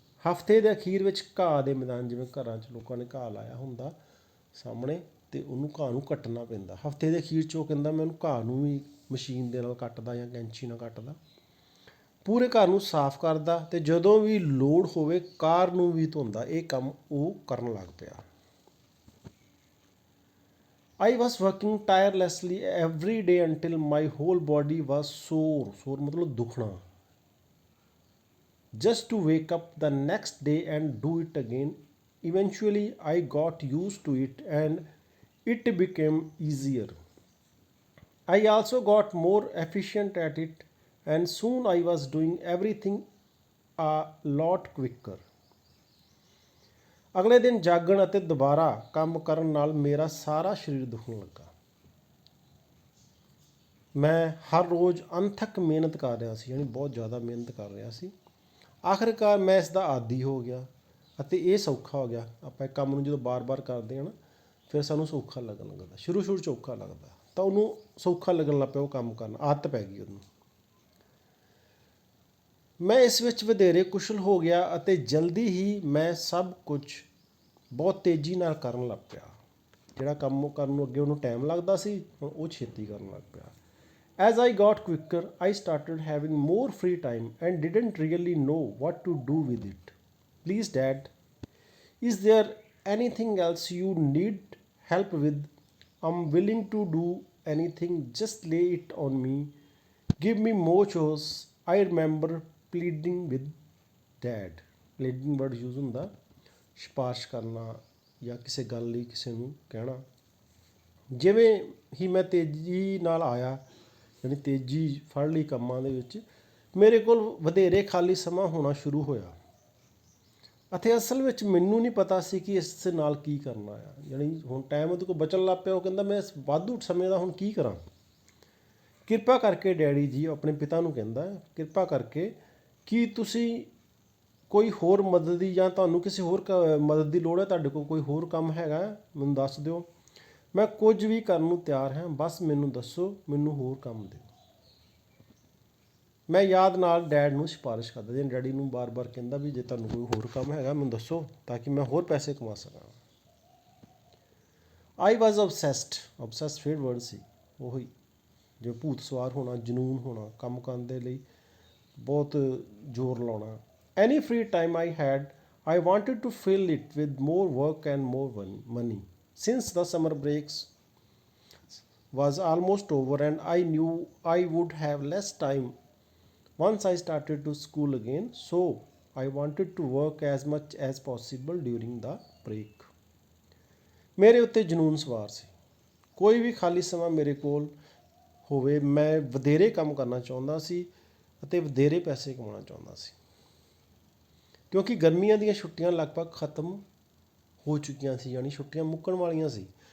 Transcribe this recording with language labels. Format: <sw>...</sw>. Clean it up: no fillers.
<pa>ਹਫਤੇ ਦੇ ਅਖੀਰ ਵਿੱਚ ਘਾਹ ਦੇ ਮੈਦਾਨ, ਜਿਵੇਂ ਘਰਾਂ 'ਚ ਲੋਕਾਂ ਨੇ ਘਾਹ ਲਾਇਆ ਹੁੰਦਾ ਸਾਹਮਣੇ ਅਤੇ ਉਹਨੂੰ ਘਾਹ ਨੂੰ ਕੱਟਣਾ ਪੈਂਦਾ। ਹਫਤੇ ਦੇ ਅਖੀਰ 'ਚ ਉਹ ਕਹਿੰਦਾ ਮੈਂ ਉਹਨੂੰ ਘਾਹ ਨੂੰ ਵੀ ਮਸ਼ੀਨ ਦੇ ਨਾਲ ਕੱਟਦਾ ਜਾਂ ਕੈਂਚੀ ਨਾਲ ਕੱਟਦਾ। ਪੂਰੇ ਘਰ ਨੂੰ ਸਾਫ਼ ਕਰਦਾ ਅਤੇ ਜਦੋਂ ਵੀ ਲੋੜ ਹੋਵੇ ਕਾਰ ਨੂੰ ਵੀ ਧੋਂਦਾ। ਇਹ ਕੰਮ ਉਹ ਕਰਨ ਲੱਗ ਪਿਆ।</pa> <en>I was working tirelessly every day until my whole body was sore</en> <pa>ਮਤਲਬ ਦੁਖਣਾ,</pa> <en>just to wake up the next day and do it again. Eventually I got used to it and it became easier. I also got more efficient at it and soon I was doing everything a lot quicker.</en> <pa>ਅਗਲੇ ਦਿਨ ਜਾਗਣ ਅਤੇ ਦੁਬਾਰਾ ਕੰਮ ਕਰਨ ਨਾਲ ਮੇਰਾ ਸਾਰਾ ਸਰੀਰ ਦੁਖਣ ਲੱਗਾ। ਮੈਂ ਹਰ ਰੋਜ਼ ਅਣਥੱਕ ਮਿਹਨਤ ਕਰ ਰਿਹਾ ਸੀ, ਯਾਨੀ ਬਹੁਤ ਜ਼ਿਆਦਾ ਮਿਹਨਤ ਕਰ ਰਿਹਾ ਸੀ। ਆਖਿਰਕਾਰ ਮੈਂ ਇਸ ਦਾ ਆਦੀ ਹੋ ਗਿਆ ਅਤੇ ਇਹ ਸੌਖਾ ਹੋ ਗਿਆ। ਆਪਾਂ ਇੱਕ ਕੰਮ ਨੂੰ ਜਦੋਂ ਬਾਰ-ਬਾਰ ਕਰਦੇ ਹਾਂ ਨਾ ਫਿਰ ਸਾਨੂੰ ਸੌਖਾ ਲੱਗਣ ਲੱਗਦਾ। ਸ਼ੁਰੂ 'ਚ ਔਖਾ ਲੱਗਦਾ ਤਾਂ ਉਹਨੂੰ ਸੌਖਾ ਲੱਗਣ ਲੱਗ ਪਿਆ ਉਹ ਕੰਮ ਕਰਨਾ, ਆਦਤ ਪੈ ਗਈ ਉਹਨੂੰ। ਮੈਂ ਇਸ ਵਿੱਚ ਵਧੇਰੇ ਕੁਸ਼ਲ ਹੋ ਗਿਆ ਅਤੇ ਜਲਦੀ ਹੀ ਮੈਂ ਸਭ ਕੁਝ ਬਹੁਤ ਤੇਜ਼ੀ ਨਾਲ ਕਰਨ ਲੱਗ ਪਿਆ। ਜਿਹੜਾ ਕੰਮ ਕਰਨ ਨੂੰ ਅੱਗੇ ਉਹਨੂੰ ਟਾਈਮ ਲੱਗਦਾ ਸੀ ਹੁਣ ਉਹ ਛੇਤੀ ਕਰਨ ਲੱਗ ਪਿਆ।</pa> <en>As I got quicker, I started having more free time and didn't really know what to do with it. Please Dad, is there anything else you need help with? I'm willing to do anything, just lay it on me. Give me more chores. I remember pleading with Dad. Pleading word use</en> <pa>ਹੁੰਦਾ ਸਿਫਾਰਿਸ਼ ਕਰਨਾ ਜਾਂ ਕਿਸੇ ਗੱਲ ਲਈ ਕਿਸੇ ਨੂੰ ਕਹਿਣਾ। ਜਿਵੇਂ ਹੀ ਮੈਂ ਤੇਜ਼ੀ ਨਾਲ ਆਇਆ, ਯਾਨੀ ਤੇਜ਼ੀ ਫੜ ਲਈ ਕੰਮਾਂ ਦੇ ਵਿੱਚ, ਮੇਰੇ ਕੋਲ ਵਧੇਰੇ ਖਾਲੀ ਸਮਾਂ ਹੋਣਾ ਸ਼ੁਰੂ ਹੋਇਆ ਅਤੇ ਅਸਲ ਵਿੱਚ ਮੈਨੂੰ ਨਹੀਂ ਪਤਾ ਸੀ ਕਿ ਇਸ ਨਾਲ ਕੀ ਕਰਨਾ ਆ। ਯਾਨੀ ਹੁਣ ਟਾਈਮ ਉਹਦੇ ਕੋਲ ਬਚਣ ਲੱਗ ਪਿਆ। ਉਹ ਕਹਿੰਦਾ ਮੈਂ ਇਸ ਵਾਧੂ ਸਮੇਂ ਦਾ ਹੁਣ ਕੀ ਕਰਾਂ। ਕਿਰਪਾ ਕਰਕੇ ਡੈਡੀ ਜੀ, ਆਪਣੇ ਪਿਤਾ ਨੂੰ ਕਹਿੰਦਾ, ਕਿਰਪਾ ਕਰਕੇ ਕੀ ਤੁਸੀਂ ਕੋਈ ਹੋਰ ਮਦਦ ਦੀ ਜਾਂ ਤੁਹਾਨੂੰ ਕਿਸੇ ਹੋਰ ਮਦਦ ਦੀ ਲੋੜ ਹੈ, ਤੁਹਾਡੇ ਕੋਲ ਕੋਈ ਹੋਰ ਕੰਮ ਹੈਗਾ ਮੈਨੂੰ ਦੱਸ ਦਿਓ। ਮੈਂ ਕੁਝ ਵੀ ਕਰਨ ਨੂੰ ਤਿਆਰ ਹਾਂ, ਬਸ ਮੈਨੂੰ ਦੱਸੋ, ਮੈਨੂੰ ਹੋਰ ਕੰਮ ਦਿਓ। ਮੈਂ ਯਾਦ ਨਾਲ ਡੈਡ ਨੂੰ ਸਿਫਾਰਿਸ਼ ਕਰਦਾ, ਜੇ ਡੈਡੀ ਨੂੰ ਬਾਰ-ਬਾਰ ਕਹਿੰਦਾ ਵੀ ਜੇ ਤੁਹਾਨੂੰ ਕੋਈ ਹੋਰ ਕੰਮ ਹੈਗਾ ਮੈਨੂੰ ਦੱਸੋ ਤਾਂ ਕਿ ਮੈਂ ਹੋਰ ਪੈਸੇ ਕਮਾ ਸਕਾਂ।</pa> <en>I was obsessed</en> <pa>ਫਿਰ ਵਰਡ ਸੀ ਉਹੀ, ਜਿਵੇਂ ਭੂਤ ਸਵਾਰ ਹੋਣਾ, ਜਨੂੰਨ ਹੋਣਾ, ਕੰਮ ਕਰਨ ਦੇ ਲਈ ਬਹੁਤ ਜ਼ੋਰ ਲਾਉਣਾ।</pa> <en>Any free time I had, I wanted to fill it with more work and more money. Since the summer breaks was almost over and I knew I would have less time once I started to school again, so I wanted to work as much as possible during the break.</en> <pa>ਮੇਰੇ ਉੱਤੇ ਜਨੂੰਨ ਸਵਾਰ ਸੀ। ਕੋਈ ਵੀ ਖਾਲੀ ਸਮਾਂ ਮੇਰੇ ਕੋਲ ਹੋਵੇ ਮੈਂ ਵਧੇਰੇ ਕੰਮ ਕਰਨਾ ਚਾਹੁੰਦਾ ਸੀ ਅਤੇ ਵਧੇਰੇ ਪੈਸੇ ਕਮਾਉਣਾ ਚਾਹੁੰਦਾ ਸੀ। ਕਿਉਂਕਿ ਗਰਮੀਆਂ ਦੀਆਂ ਛੁੱਟੀਆਂ ਲਗਭਗ ਖਤਮ ਹੋ ਚੁੱਕੀਆਂ ਸੀ, ਯਾਨੀ ਛੁੱਟੀਆਂ ਮੁੱਕਣ ਵਾਲੀਆਂ ਸੀ।</pa>